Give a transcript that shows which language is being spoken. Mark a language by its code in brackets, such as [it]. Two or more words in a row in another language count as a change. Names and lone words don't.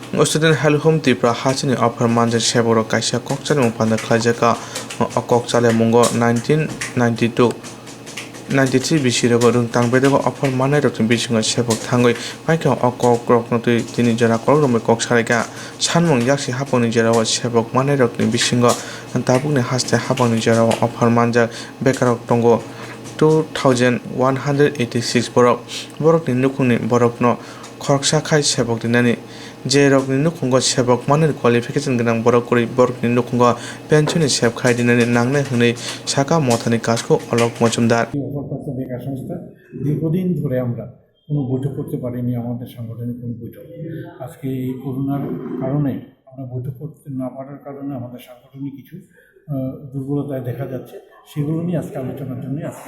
[trp] Student Help Home Tripura Hachini offer manja seboro kaisa kokchale panda khlaijaka kokchale mungo 1992 93 bisirego rungtang bedego offer manai rokni bisingo sebok thangoi maika okok roknotui tini jora kolrombe koksareka sanmung yaksi haponi jora sebok manai rokni bisingo tabukni haste haponi jora offer manja bekar tongo 2186 borokni nukungni borokno khoroksa khai sebok dinani je rokni nukungo sebok manai qualification gonang borokuri borokni nukungo pensioni seb khai dinani nangnai hwnei saka mothani kasko অলক মজুমদার [bn] প্রপ্তা বেকার সংস্থা দীর্ঘদিন ধরে আমরা কোনো বৈঠক করতে পারিনি। আমাদের সাংগঠনিক কোনো বৈঠক আজকে এই করোনার কারণে আমরা বৈঠক করতে না পারার কারণে আমাদের সাংগঠনিক কিছু দুর্বলতায় দেখা যাচ্ছে, সেগুলো নিয়ে আজকে আলোচনার জন্য আজকে